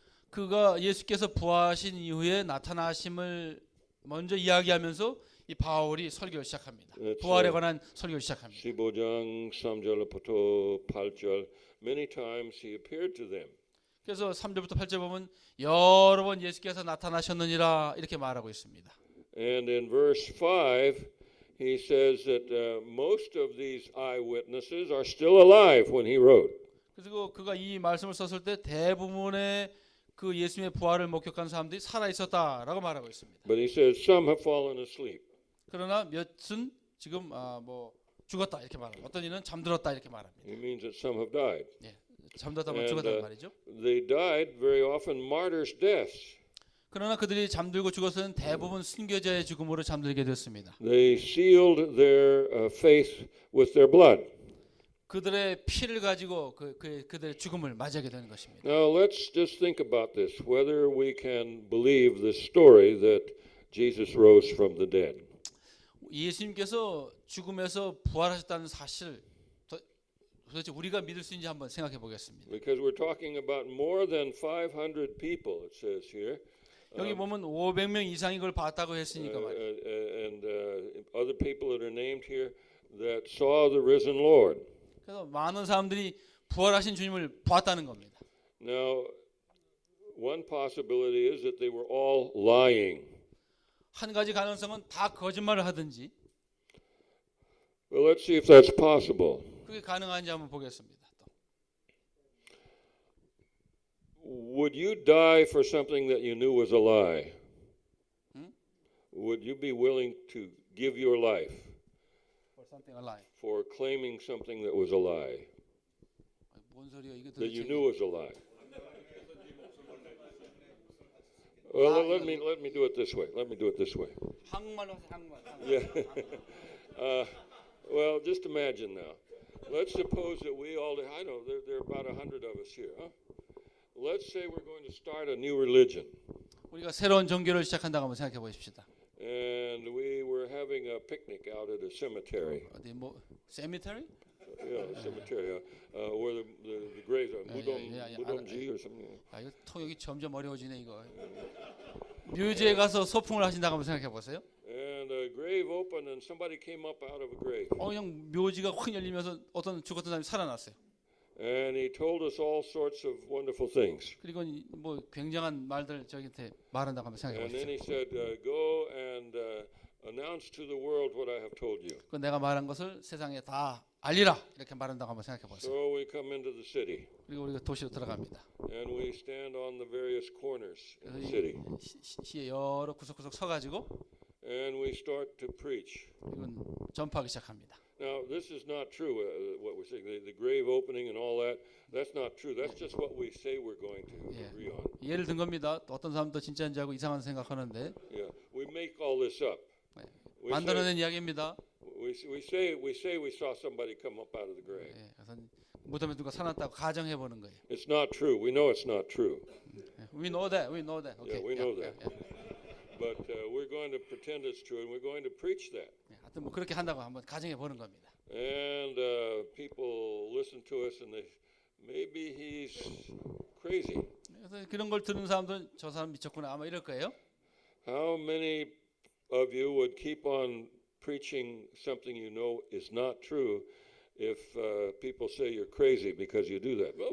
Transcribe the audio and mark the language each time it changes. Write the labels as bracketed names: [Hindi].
[Korean] 그가 예수께서 부활하신 이후에 나타나심을 먼저 이야기하면서 이 바울이 설교를 시작합니다. 부활에 관한 설교를 시작합니다. 15장 3절부터 8절 [English] many times he appeared to them. [Korean] 그래서 3절부터 8절 보면 여러 번 예수께서 나타나셨느니라 이렇게 말하고 있습니다. [English] And in verse 5 he says that most of these eyewitnesses are still alive when he wrote. [Korean] 그리고 그가 이 말씀을 썼을 때 대부분의 그 예수님의 부활을 목격한 사람들이 살아 있었다라고 말하고 있습니다. [English] But he says some have fallen asleep. [Korean] 그러나 몇은 지금 뭐 죽었다 이렇게 말합니다. 어떤 이는 잠들었다 이렇게 말합니다. [English] He means that some have died. [Korean] 예, 잠들었다면 죽었다는 말이죠. [English] They died very often martyrs' deaths. [Korean] 그러나 그들이 잠들고 죽어서는 대부분 순교자의 죽음으로 잠들게 됐습니다. [English] They sealed their faith with their blood. [Korean] 그들의 피를 가지고 그들의 죽음을 맞이하게 되는 것입니다. [English] Now let's just think about this, whether we can believe the story that Jesus rose from the dead. [Korean] 예수님께서 죽음에서 부활하셨다는 사실 도대체 우리가 믿을 수 있는지 한번 생각해 보겠습니다. [English] Because we're talking about more than 500 people, it says here. [Korean] 여기 보면 500명 이상이 그걸 봤다고 했으니까 말이에요. [English] And other people that are named here that saw the risen Lord. [Korean] 그래서 많은 사람들이 부활하신 주님을 봤다는 겁니다. [English] Now, one possibility is that they were all lying. [Korean] 한 가지 가능성은 다 거짓말을 하든지. [English] Well, let's see if that's possible. [Korean] 그게 가능한지 한번 보겠습니다. [English] Would you die for something that you knew was a lie? Would you be willing to give your life For something a lie. for claiming something that was a lie, [Korean] 뭔 소리야 이게 [English] that you [Korean] 도대체? [English] knew was a lie? Well, let me do it this way. Let me do it this way. [Korean] 한국말로 하세요. 한국말. [English] Yeah. Well, just imagine now. Let's suppose that we all, I know there are about 100 of us here. Huh? Let's say we're going to start a new religion. [Korean] 우리가 새로운 종교를 시작한다고 한번 생각해 보십시다. [English] And we were having a picnic out at a cemetery. [Korean] 어디 뭐 cemetery? [English] Yeah, a cemetery where the graves are. [Korean] 무덤지 [English] or something. [Korean] 아 이거 통역이 점점 어려워지네 이거. 묘지에 가서 소풍을 하신다고 한번 생각해 보세요. [English] And a grave opened and somebody came up out of a grave. [Korean] 그냥 묘지가 확 열리면서 어떤 죽었던 사람이 살아났어요. [English] And he told us all sorts of wonderful things. [Korean] 그리고 뭐 굉장한 말들 저기한테 말한다고 한번 생각해 [English] And then [Korean] 보십시오. [English] he said, go and announce to the world what I have told you. [Korean] 그 내가 말한 것을 세상에 다 알리라 이렇게 말한다고 한번 생각해 보세요. [English] So we come into the city [Korean] 그리고 우리가 도시로 들어갑니다. [English] and we stand on the various corners in the city [Korean] 시의 여러 구석구석 서가지고 [English] and we start to preach. [Korean] 이건 전파하기 시작합니다. [English] Now, this is not true, what we're saying, the grave opening and all that. That's not true. That's just what we say we're going to agree on. [Korean] 예를 든 겁니다. 어떤 사람도 진짜인지 알고 이상한 생각하는데 [English] Yeah, we make all this up. We [Korean] 만들어낸 이야기입니다. [English] say we saw somebody come up out of the grave. [Korean] 예, 그래서 무덤에 누가 살았다고 가정해 보는 거예요. [English] It's not true. We know it's not true. We know that. We know that. Okay. Yeah, we know that. But we're going to pretend it's true, and we're going to preach that. [Korean] 하여튼 뭐 그렇게 한다고 한번 가정해 보는 겁니다. [English] And people listen to us, and they maybe he's crazy. [Korean] 그래서 그런 걸 듣는 사람들은 저 사람 미쳤구나 아마 이럴 거예요. [English] How many of you would keep on preaching something you know is not true if people say you're crazy because you do that? Well,